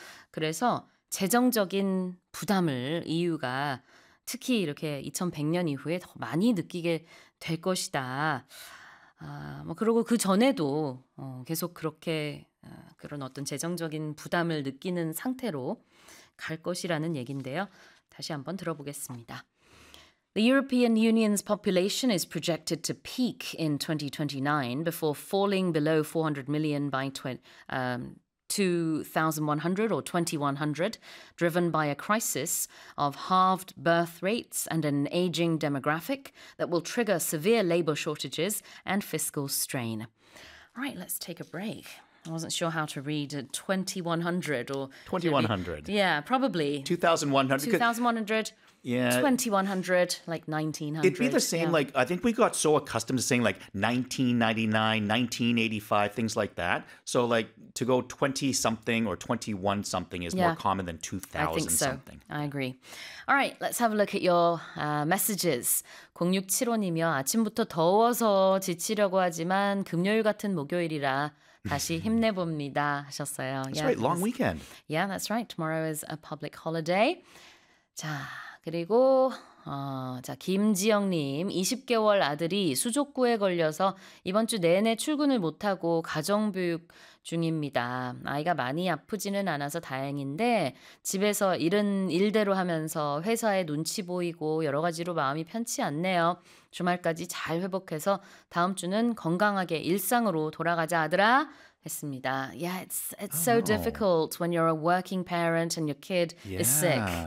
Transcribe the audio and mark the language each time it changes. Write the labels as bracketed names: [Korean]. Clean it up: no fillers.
[Korean] 그래서 재정적인 부담을 EU가 특히 이렇게 2100년 이후에 더 많이 느끼게 될 것이다. 그리고 그 전에도 계속 그렇게 그런 어떤 재정적인 부담을 느끼는 상태로 갈 것이라는 얘긴데요. 다시 한번 들어보겠습니다. [English] The European Union's population is projected to peak in 2029 before falling below 400 million by 2100 or 2100, driven by a crisis of halved birth rates and an aging demographic that will trigger severe labor shortages and fiscal strain. All right, let's take a break. I wasn't sure how to read 2100 or... 2100. Yeah, probably. 2100. 2100. Yeah. 2100, like 1900. It'd be the same, like, I think we got so accustomed to saying, like, 1999, 1985, things like that. So, like, to go 20-something or 21-something is more common than 2000-something. I think so. Something. I agree. All right, let's have a look at your messages. [Korean] 0675님이요, 아침부터 더워서 지치려고 하지만 금요일 같은 목요일이라 다시 힘내봅니다 하셨어요. [English] That's right, long weekend. Yeah, that's right. Tomorrow is a public holiday. [Korean] 자, 그리고 김지영님, 20개월 아들이 수족구에 걸려서 이번 주 내내 출근을 못하고 가정교육 중입니다. 아이가 많이 아프지는 않아서 다행인데 집에서 일은 일대로 하면서 회사에 눈치 보이고 여러 가지로 마음이 편치 않네요. 주말까지 잘 회복해서 다음 주는 건강하게 일상으로 돌아가자 아들아 했습니다. [English] Yeah, it's so difficult when you're a working parent and your kid is sick.